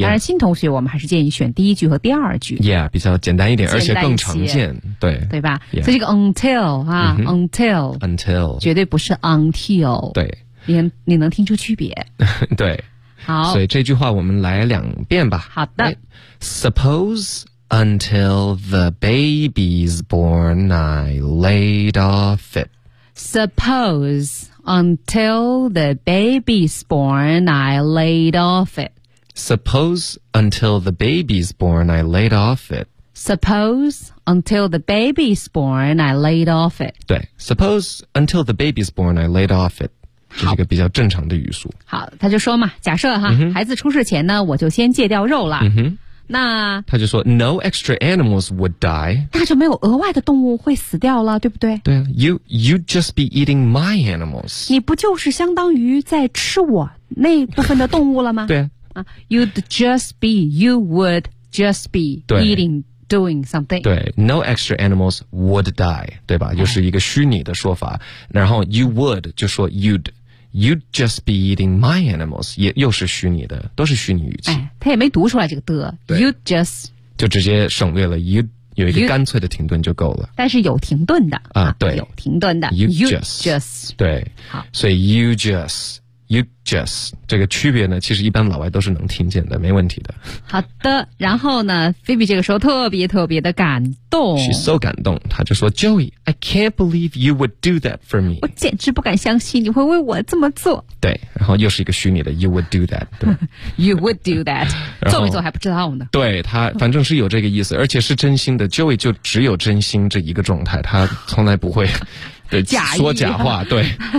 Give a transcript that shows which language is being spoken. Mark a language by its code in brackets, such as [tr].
[zh] 当然新同学我们还是建议选第一句和第二句 [en] yeah, [zh] 比较简单一点，而且更常见，对对吧、 [en] yeah. [zh] 所以这个 until、啊 mm-hmm. until [en] until [zh] 绝对不是 until，对，你能听出区别对，好，所以这句话我们来两遍吧，好的、right. [en] suppose until the baby's born I laid off it supposeUntil the baby's born, I laid off it. Suppose until the baby's born, I laid off it. Suppose until the baby's born, I laid off it. 对 ，Suppose until the baby's born, I laid off it. [zh] 这是一个比较正常的语速。好，他就说嘛，假设哈、 mm-hmm. 孩子出世前呢，我就先戒掉肉了。嗯哼。那他就说 [en] ，No extra animals would die. [zh] 那就没有额外的动物会死掉了，对不对？对啊 [en] ，You'd just be eating my animals. [zh] 你不就是相当于在吃我那部分的动物了吗？对 [en] 啊 ，You'd just be, you would just be eating doing something. [zh] 对 ， [en] no extra animals would die， [zh] 对吧？就是一个虚拟的说法。然后 you would 就说 you'd。 [en] You'd just be eating my animals， [zh] 也又是虚拟的，都是虚拟语气。哎，他也没读出来这个的。 [en] You'd just [zh] 就直接省略了 you'd， 有一个干脆的停顿就够了。但是有停顿的啊，对，有停顿的。 [en] You'd just 对， [zh] 好，所以 you just 这个区别呢，其实一般老外都是能听见的，没问题的。好的，然后呢 ，Phoebe 这个时候特别特别的感动 [en] ，She's so [zh] 感动，她就说 [en] ，Joey， I can't believe you would do that for me， [zh] 我简直不敢相信你会为我这么做。对，然后又是一个虚拟的 ， [en] You would do that， [zh] 对 [en] ，You would do that， [zh] 做没做还不知道呢。对他，反正是有这个意思，而且是真心的。Joey 就只有真心这一个状态，他从来不会对假说假话，对。